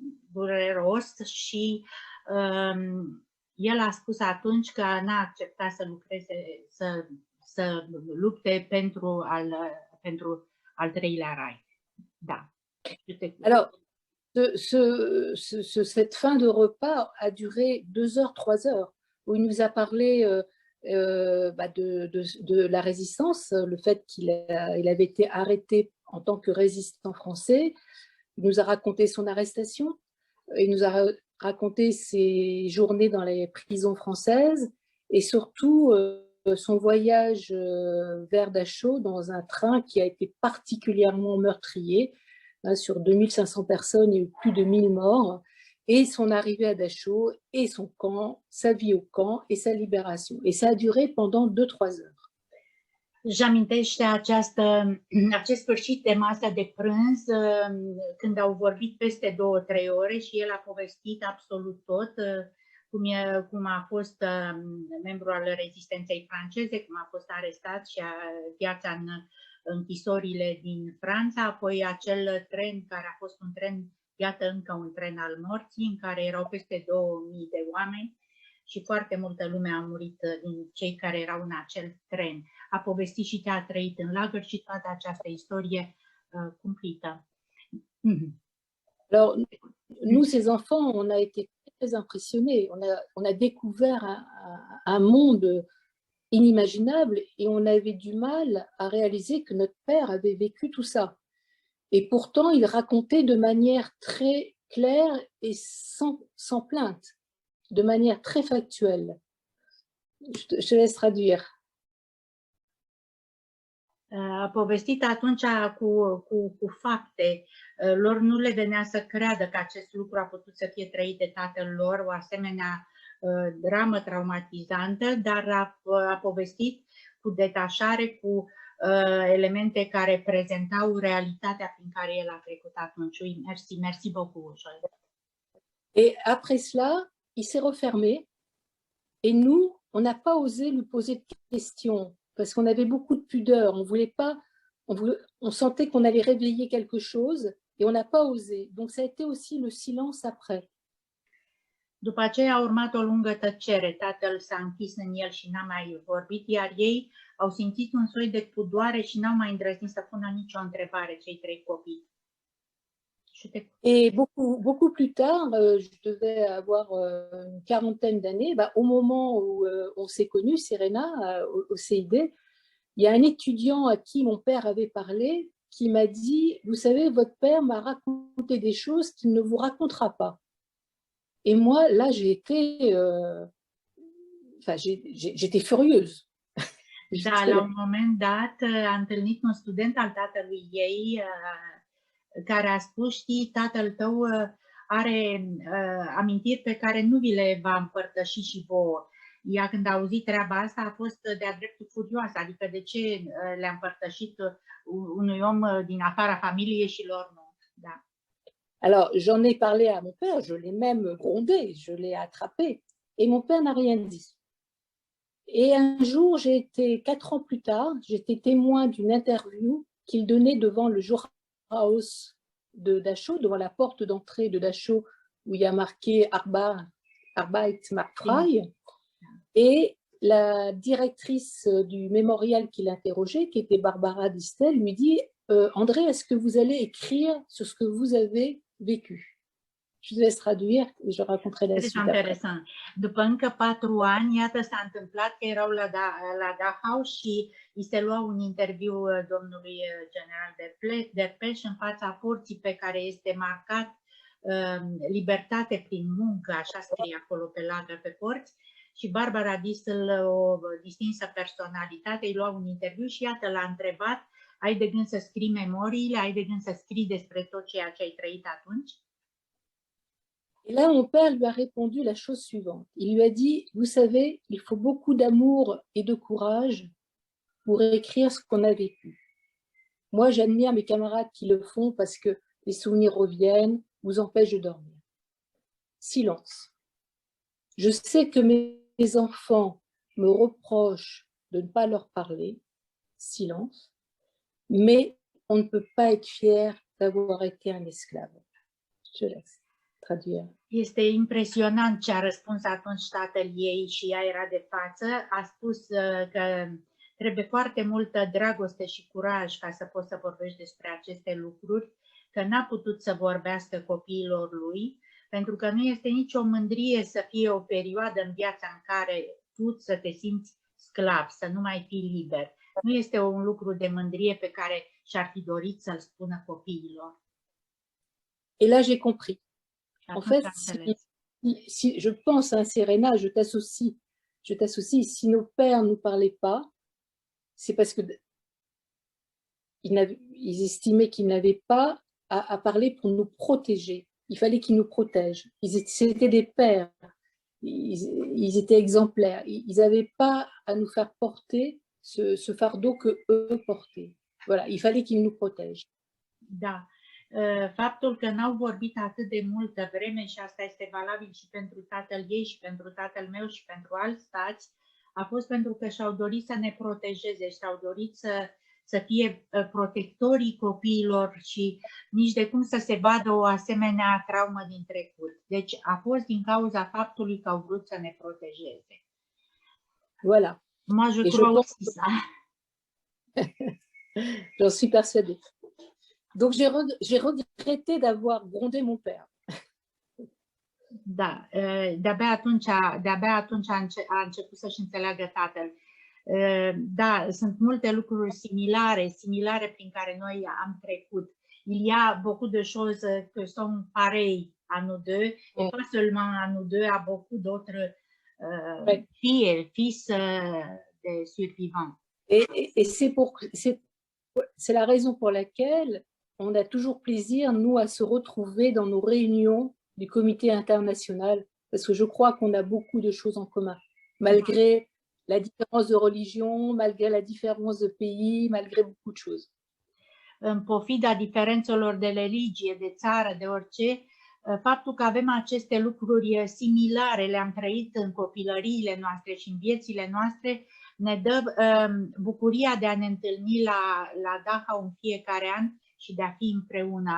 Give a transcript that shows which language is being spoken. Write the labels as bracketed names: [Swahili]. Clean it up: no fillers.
[Romanian] dureros și el a spus atunci că n-a acceptat să lucreze, să lupte pentru al treilea Reich. Da. [French] Alors, cette fin de repas a duré 2 heures, 3 heures, où il nous a parlé de la résistance, le fait qu'il avait été arrêté en tant que résistant français. Il nous a raconté son arrestation, il nous a raconté ses journées dans les prisons françaises et surtout son voyage vers Dachau dans un train qui a été particulièrement meurtrier. Sur 2500 personnes, il y a eu plus de 1000 morts. Et son arrivée à Dachau, et son camp, sa vie au camp, et sa libération. Et ça a duré pendant 2-3 heures. [Romanian] Își amintește acest sfârșit de masă de prânz, când au vorbit peste 2-3 ore și el a povestit absolut tot, cum a fost membru al rezistenței franceze, cum a fost arestat și viața în închisorile din Franța, apoi acel tren care a fost un tren, iată încă un tren al morții, în care erau peste 2000 de oameni și foarte multă lume a murit din cei care erau în acel tren. A povestit și ce a trăit în lagăr și toată această istorie cumplită. [French] Alors, nous, ces enfants, on a été très impressionnés. On a découvert un monde inimaginable et on avait du mal à réaliser que notre père avait vécu tout ça. Et pourtant, il racontait de manière très claire et sans plainte, de manière très factuelle. Je te laisse traduire. [Romanian] A povestit atunci cu fapte. Lor nu le venea să creadă că acest lucru a putut să fie trăit de tatăl lor, o asemenea dramă traumatizantă, dar a povestit cu detașare, cu elemente care prezentau realitatea prin care el a trecut atunci. [French] Oui, merci beaucoup, Joël. Et après cela, il s'est refermé et nous, on n'a pas osé lui poser de questions parce qu'on avait beaucoup de pudeur. On voulait pas, on sentait qu'on allait réveiller quelque chose et on n'a pas osé. Donc ça a été aussi le silence après. După aceea a urmat o lungă tăcere. Tatăl s-a închis în el și n-a mai vorbit, iar ei au simțit un soi de pudoare și n-au mai îndrăznit să pună nicio întrebare, cei 3 copii. Et beaucoup plus tard, je devais avoir une quarantaine d'années, au moment où on s'est connus, Serena, au CID, il y a un étudiant à qui mon père avait parlé qui m'a dit, vous savez, votre père m'a raconté des choses qu'il ne vous racontera pas. Et moi, là, j'étais furieuse. [Romanian] Da, la un moment dat a întâlnit un student al tatălui ei care a spus, știi, tatăl tău are amintiri pe care nu vi le va împărtăși și vouă. Ea, când a auzit treaba asta, a fost de-a dreptul furioasă, adică de ce le-a împărtășit unui om din afara familiei și lor nu. Da. [French] Alors, j'en ai parlé à mon père, je l'ai même grondé, je l'ai attrapé, et mon père n'a rien dit. Et un jour, 4 ans plus tard, j'étais témoin d'une interview qu'il donnait devant le Jourhaus de Dachau, devant la porte d'entrée de Dachau, où il y a marqué [German] Arbeit macht frei. [French] Et la directrice du mémorial qui l'interrogeait, qui était Barbara Distel, lui dit André, est-ce que vous allez écrire sur ce que vous avez vécu? Je te laisse traduire et je raconterai la [Romanian] Foarte [French] suite après. [Romanian] interesant. După încă 4 ani, iată, s-a întâmplat că erau la Dachau și îi se lua un interviu domnului general Derpeș în fața porții pe care este marcat libertate prin muncă, așa scrie acolo pe ladă pe porți, și Barbara Distel, o distinsă personalitate, îi lua un interviu și iată, l-a întrebat: ai de gând să scrii memoriile, ai de gând să scrii despre tot ceea ce ai trăit atunci? [French] Et là, mon père lui a répondu la chose suivante. Il lui a dit, vous savez, il faut beaucoup d'amour et de courage pour écrire ce qu'on a vécu. Moi, j'admire mes camarades qui le font parce que les souvenirs reviennent, vous empêchent de dormir. Silence. Je sais que mes enfants me reprochent de ne pas leur parler. Silence. Mais on ne peut pas être fier d'avoir été un esclave. Je laisse traduire. [Romanian] Este impresionant ce a răspuns atunci tatăl ei și ea era de față. A spus că trebuie foarte multă dragoste și curaj ca să poți să vorbești despre aceste lucruri, că n-a putut să vorbească copiilor lui, pentru că nu este nicio mândrie să fie o perioadă în viața în care tu să te simți sclav, să nu mai fii liber. Nu este un lucru de mândrie pe care și-ar fi dorit să-l spună copiilor. [French] Et là, j'ai compris. En fait, si je pense, hein, Serena, je t'associe, si nos pères ne nous parlaient pas, c'est parce que ils estimaient qu'ils n'avaient pas à parler pour nous protéger. Il fallait qu'ils nous protègent. C'était des pères, ils étaient exemplaires. Ils n'avaient pas à nous faire porter ce fardeau que eux portaient. Voilà, il fallait qu'ils nous protègent. [Romanian] Da. Faptul că n-au vorbit atât de multă vreme, și asta este valabil și pentru tatăl ei și pentru tatăl meu și pentru alți tați, a fost pentru că și-au dorit să ne protejeze, și-au dorit să fie protectorii copiilor și nici de cum să se vadă o asemenea traumă din trecut. Deci a fost din cauza faptului că au vrut să ne protejeze. [French] Voilà. Moi, je crois aussi ça. J'en suis persuadée. Donc, j'ai regretté d'avoir grondé mon père. [Romanian] Da, de-abia atunci a început să-și înțeleagă tatăl. Da, sunt multe lucruri similare prin care noi am trecut. [French] Il y a beaucoup de choses qui sont pareilles à nous deux, et pas seulement à nous deux, à beaucoup d'autres filles et fils des survivants. Et c'est la raison pour laquelle on a toujours plaisir, nous, à se retrouver dans nos réunions du comité international, parce que je crois qu'on a beaucoup de choses en commun, malgré la différence de religion, malgré la différence de pays, malgré beaucoup de choses. [Romanian] În pofida diferențelor de religie, de țară, de orice, faptul că avem aceste lucruri similare, le-am trăit în copilăriile noastre și în viețile noastre, ne dă bucuria de a ne întâlni la Dachau în fiecare an și de a fi împreună.